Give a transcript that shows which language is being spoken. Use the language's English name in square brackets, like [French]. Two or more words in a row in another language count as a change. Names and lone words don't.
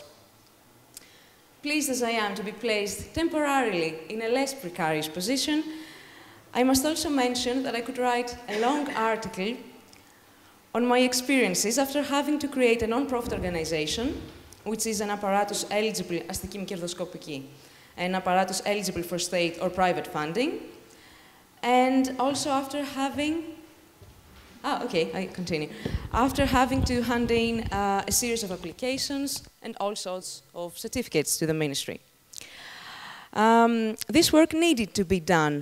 [English] Pleased as I am to be placed temporarily in a less precarious position, I must also mention that I could write a long article on my experiences after having to create a non-profit organization, which is an apparatus eligible, [Greek] αστική μη κερδοσκοπική, [English] an apparatus eligible for state or private funding, and also after having, I continue. After having to hand in a series of applications and all sorts of certificates to the ministry. This work needed to be done.